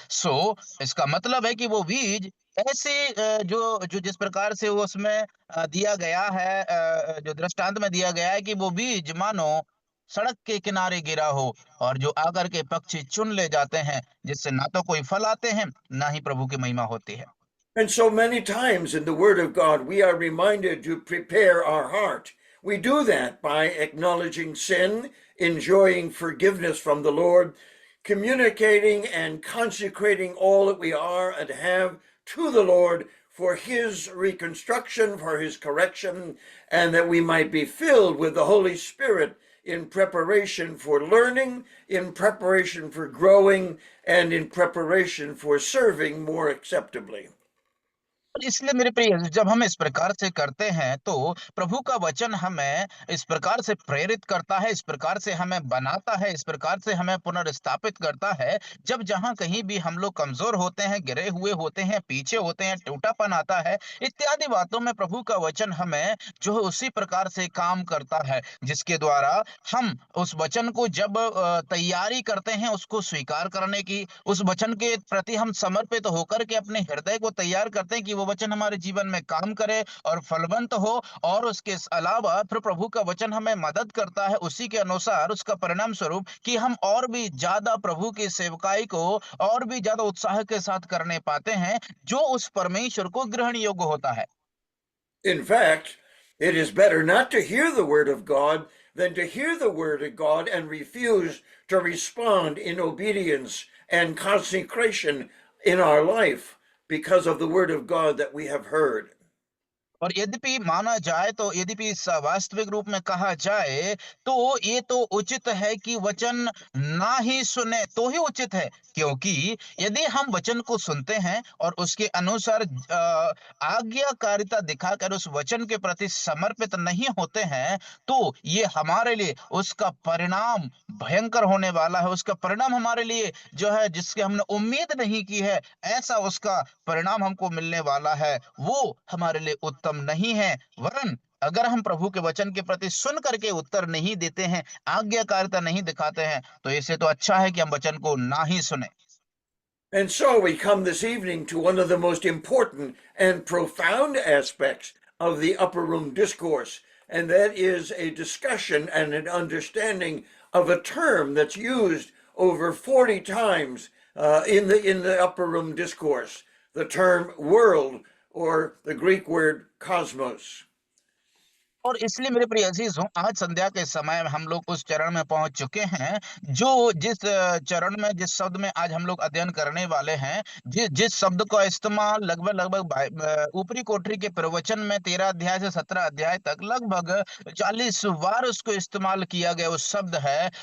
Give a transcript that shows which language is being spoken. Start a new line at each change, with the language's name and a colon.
Hindi: सो इसका मतलब है कि वो बीज ऐसे जो जो जिस प्रकार से वो उसमें दिया गया है, जो दृष्टांत में दिया गया है कि वो बीज मानो सड़क के किनारे गिरा हो और जो आकर के पक्षी चुन ले जाते हैं, जिससे ना तो कोई फल आते हैं ना ही प्रभु की महिमा होती है।
English: And so many times in the Word of God, we are reminded to prepare our heart. We do that by acknowledging sin, enjoying forgiveness from the Lord, communicating and consecrating all that we are and have to the Lord for His reconstruction, for His correction, and that we might be filled with the Holy Spirit in preparation for learning, in preparation for growing, and in preparation for serving more acceptably.
Hindi: और इसलिए मेरे प्रिय, जब हम इस प्रकार से करते हैं तो प्रभु का वचन हमें इस प्रकार से प्रेरित करता है, इस प्रकार से हमें बनाता है, इस प्रकार से हमें पुनर्स्थापित करता है। जब जहां कहीं भी हम लोग कमजोर होते हैं, गिरे हुए होते हैं, पीछे होते हैं, टूटापन आता है, इत्यादि बातों में प्रभु का वचन हमें जो है उसी प्रकार से काम करता है, जिसके द्वारा हम उस वचन को जब तैयारी करते हैं उसको स्वीकार करने की, उस वचन के प्रति हम समर्पित होकर के अपने हृदय को तैयार करते हैं कि वो वचन हमारे जीवन में काम करे और फलवंत हो। और उसके अलावा फिर प्रभु का वचन हमें मदद करता है उसी के अनुसार, उसका परिणाम स्वरूप कि हम और भी ज्यादा प्रभु की सेवकाई को और भी ज्यादा उत्साह के साथ करने पाते हैं, जो उस परमेश्वर को ग्रहण योग्य होता है।
English: In fact, it is better not to hear the word of God than to hear the word of God and refuse to respond in obedience and consecration in our life because of the word of God that we have heard.
Hindi: और यद्यपि माना जाए तो यद्यपि वास्तविक रूप में कहा जाए तो ये तो उचित है कि वचन ना ही सुने तो ही उचित है, क्योंकि यदि हम वचन को सुनते हैं और उसके अनुसार आज्ञाकारिता दिखाकर उस वचन के प्रति समर्पित नहीं होते हैं, तो ये हमारे लिए उसका परिणाम भयंकर होने वाला है। उसका परिणाम हमारे लिए जो है जिसकी हमने उम्मीद नहीं की है, ऐसा उसका परिणाम हमको मिलने वाला है, वो हमारे लिए उत्तम नहीं है। वरन अगर हम प्रभु के वचन के प्रति सुन करके उत्तर नहीं देते हैं, आज्ञाकारिता नहीं दिखाते हैं, तो इससे तो अच्छा है कि हम वचन को ना ही सुने।
English: And so we come this evening to one of the most important and profound aspects of the upper room discourse, and that is a discussion and an understanding of a term that's used over 40 times in the upper room discourse, the term world, or the Greek word cosmos.
Hindi: और इसलिए मेरे प्रिय अजीजों, आज संध्या के समय में हम लोग उस चरण में पहुंच चुके हैं, जो जिस चरण में, जिस शब्द में आज हम लोग अध्ययन करने वाले हैं, जिस शब्द का इस्तेमाल लगभग लगभग ऊपरी कोठरी के प्रवचन में 13 अध्याय से 17 अध्याय तक लगभग 40 बार उसको इस्तेमाल किया गया, उस शब्द है।